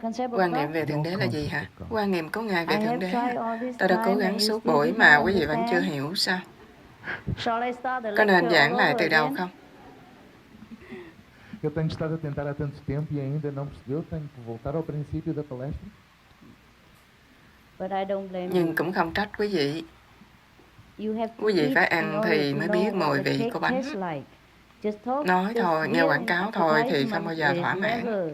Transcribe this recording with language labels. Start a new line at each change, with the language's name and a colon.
Vietnamese: Quan niệm về Thượng Đế là gì hả? Quan niệm của Ngài về Thượng Đế. Tôi đã cố gắng suốt buổi mà quý vị vẫn chưa hiểu sao? Có nên giảng lại từ đầu không?
Portuguese: Eu tenho estado a tentar há tanto tempo e ainda não percebeu, tenho que voltar ao princípio da palestra.
Vietnamese: Nhưng cũng không trách quý vị. Quý vị phải ăn thì mới biết mùi vị của bánh. Nói thôi, nghe quảng cáo thôi thì không bao giờ thỏa mãn.